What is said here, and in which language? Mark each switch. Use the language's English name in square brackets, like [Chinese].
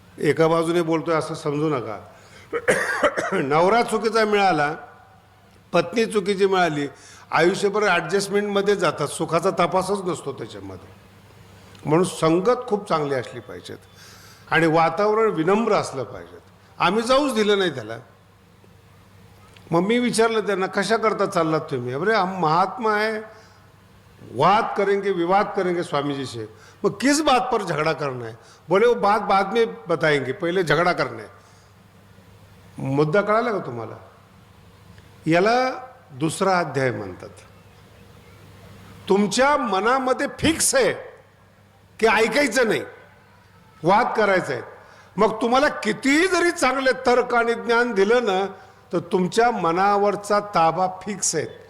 [Marathi] एका बाजूने बोलतोय असं समजू नका. नवरा चुकीचा मिळाला, पत्नी चुकीची मिळाली, आयुष्यभर ॲडजस्टमेंटमध्ये जातात. सुखाचा तपासच नसतो त्याच्यामध्ये. म्हणून संगत खूप चांगली असली पाहिजेत आणि वातावरण विनम्र असलं पाहिजेत. आम्ही जाऊच दिलं नाही त्याला. मग मी विचारलं त्यांना, कशा करता चाललात तुम्ही? [Hindi] अरे हम महात्मा है, वाद करेंगे विवाद करेंगे स्वामी जी से. मग किस बात पर झगड़ा करना है? बोले वो बात बाद में बताएंगे, पहिले झगड़ा करना है. [Marathi] मुद्दा कळाला का तुम्हाला? याला दुसरा अध्याय म्हणतात. तुमच्या मनामध्ये फिक्स आहे की ऐकायचं नाही, वाद करायचा आहे. मग तुम्हाला कितीही जरी चांगले तर्क आणि ज्ञान दिलं ना तर तुमच्या मनावरचा ताबा फिक्स आहे.